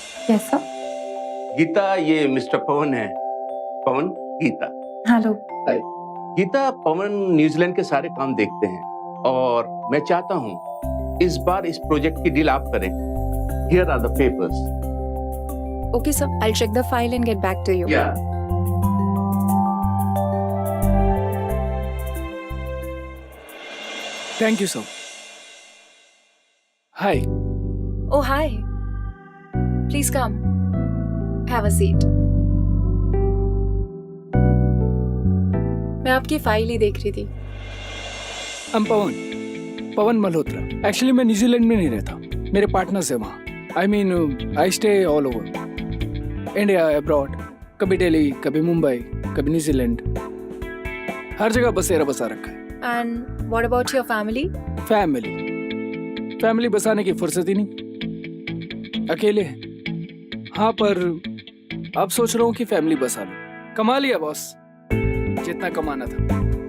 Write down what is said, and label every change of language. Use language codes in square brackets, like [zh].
[en] Yes sir. [hi] Gita, ये mister पवन है। पवन, Gita. [en] Hello. [hi] Gita, पवन New Zealand के सारे काम देखते हैं और मैं चाहता हूँ इस बार इस प्रोजेक्ट की डील आप करें। [en] Here are the papers. Okay sir, I'll check the file and get back to you. Yeah. Thank you sir. Hi. Oh hi. Please come. Have a seat. [hi] मैं आपकी फाइल ही देख रही थी। पवन मल्होत्रा। एक्चुअली मैं New Zealand में नहीं रहता, मेरे पार्टनर्स है वहाँ। [en] I mean I stay all over India, abroad. [hi] कभी दिल्ली, कभी मुंबई, कभी न्यूजीलैंड, हर जगह बसेरा बसा रखा है। [en] And what about your family? [hi] Family बसाने की फुर्सत ही नहीं, अकेले हैं। हाँ, पर अब सोच रहा हूँ कि फैमिली बसा लूं। कमा लिया बॉस, जितना कमाना था।